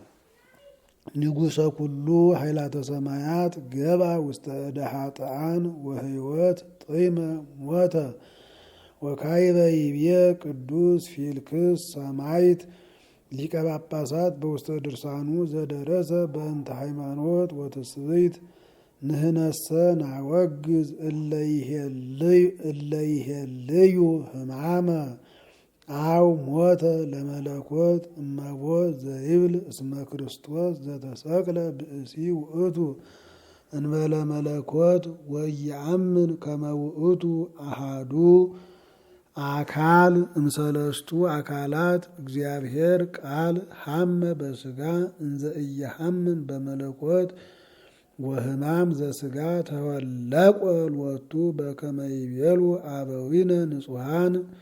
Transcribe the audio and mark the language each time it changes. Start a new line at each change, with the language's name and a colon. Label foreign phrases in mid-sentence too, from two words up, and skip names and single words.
Geez: ውስተ እደ ኃጥኣን ወሕይወት ጢመ ሞተ ወካዕበ ይቤ ቅዱስ ፊልክስ ሰማዕት ሊቀ ጳጳሳት በውስተ ድርሳኑ ዘደረሰ በእንተ ሃይማኖት ወትስብእት ንህነሰ ናወግዝ እለ ይሄልዩ ሕማመ አው ሞተ ለመለኮት እመቦ ዘይብል እስመ ክርስቶስ ዘተሰቅለ ብእሲ ውእቱ እንበለ መለኮት ወየአምን ከመ ውእቱ አሃዱ አካል እምሰለስቱ አካላት እግዚአብሔር ቃል ሐመ በሥጋ እንዘ ኢየሐምም በመለኮት ወሕማም ዘሥጋ ተወለቆ ሎቱ በከመ ይቤሉ አበዊነ ንጹሐን